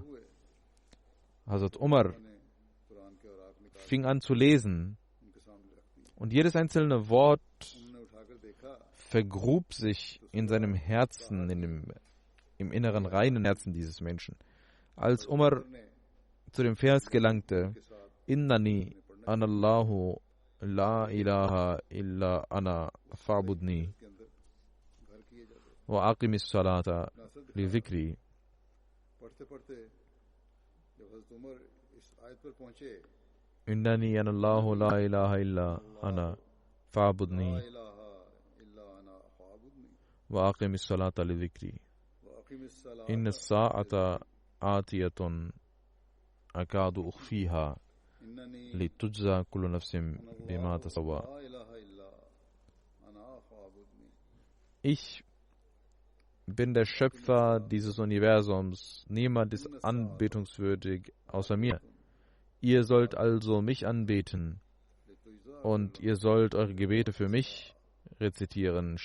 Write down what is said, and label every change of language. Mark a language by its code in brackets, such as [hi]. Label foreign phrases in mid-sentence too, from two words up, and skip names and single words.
[de] Hazrat Umar fing an zu lesen und jedes einzelne Wort vergrub sich in seinem Herzen, im inneren reinen Herzen dieses Menschen. Als Umar zu dem Vers gelangte: [ar] إنني أنا الله لا إله إلا أنا فاعبدني وأقم الصلاة لذكري. إنني أنا الله لا إله إلا أنا فاعبدني وأقم الصلاة لذكري. إن الساعة آتية أكاد أخفيها لتجزى كل نفس بما تسوى. [de] Ich bin der Schöpfer dieses Universums. Niemand ist anbetungswürdig außer mir. Ihr sollt also mich anbeten und ihr sollt eure Gebete für mich rezitieren.